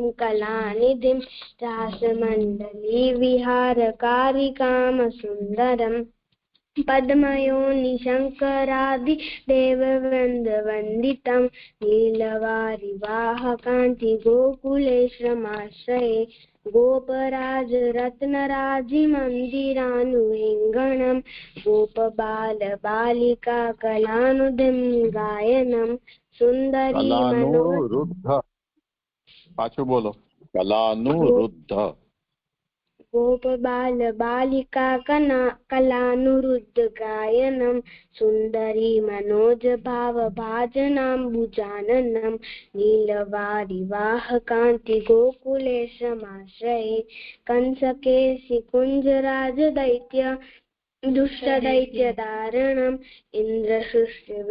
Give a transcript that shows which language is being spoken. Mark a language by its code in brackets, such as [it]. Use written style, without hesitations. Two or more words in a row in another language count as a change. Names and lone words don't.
[sa] कलानिधिं रासमण्डली विहारकारी काम सुंदरम पद्मयोनि शंकरादि देववृन्दवन्दितं नीलवारिवाह कान्ति गोकुलेश्वरमाश्रये गोपराज रत्नराजि मन्दिरानुलिङ्गनं गोपबाल बालिका कलानुधिं गायनं सुन्दरी मनो [gu] કલાનુરુદ્ધ પાછું બોલો કલાનુરુદ્ધ [sa] गोप बाल बालिका कलानुरुद्ध गायनं सुंदरी मनोज भाव भाजनाम्बुजाननं नीलवारिवाह कांति गोकुलेशमाश्रये कंसकेसि कुंजराज दैत्य दुष्ट दैत्य दारणम् इंद्रशुष्य